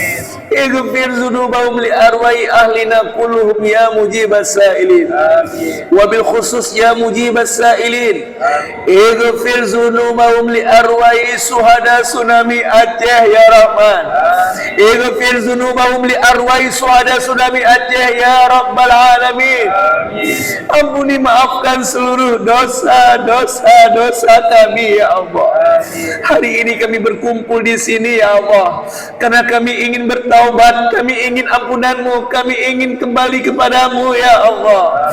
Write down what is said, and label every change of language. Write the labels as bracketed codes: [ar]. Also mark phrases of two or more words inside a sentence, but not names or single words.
[ar] اغفر ذنوبهم لأرواح أهلنا كلهم يا مجيب السائلين. Amin. وبالخصوص يا مجيب السائلين. اغفر ذنوبهم لأرواح شهداء tsunami Aceh يا رحمن. اغفر ذنوبهم لأرواح شهداء tsunami Aceh يا رب العالمين. [id] Ampuni, maafkan seluruh dosa kami [ar] يا الله. [id] Hari ini kami berkumpul di sini [ar] يا الله, [id] karena kami ingin bertaubat, kami ingin ampunanmu, kami ingin kembali kepadamu [ar] يا الله.